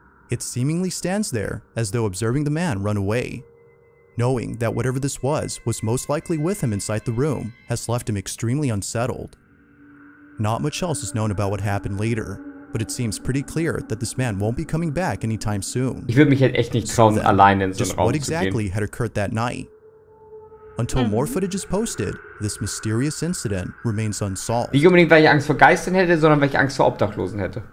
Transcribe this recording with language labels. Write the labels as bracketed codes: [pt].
[en] It seemingly stands there as though observing the man run away. Knowing that whatever this was most likely with him inside the room has left him extremely unsettled. Not much else is known about what happened later, but it seems pretty clear that this man won't be coming back anytime soon. [de] Ich würde mich halt echt nicht trauen, alleine in so einen Raum [en] what exactly had occurred that night? Until more footage is posted, this mysterious incident remains unsolved. [de] Nicht unbedingt, weil ich Angst vor Geistern hätte, sondern weil ich Angst vor Obdachlosen hätte.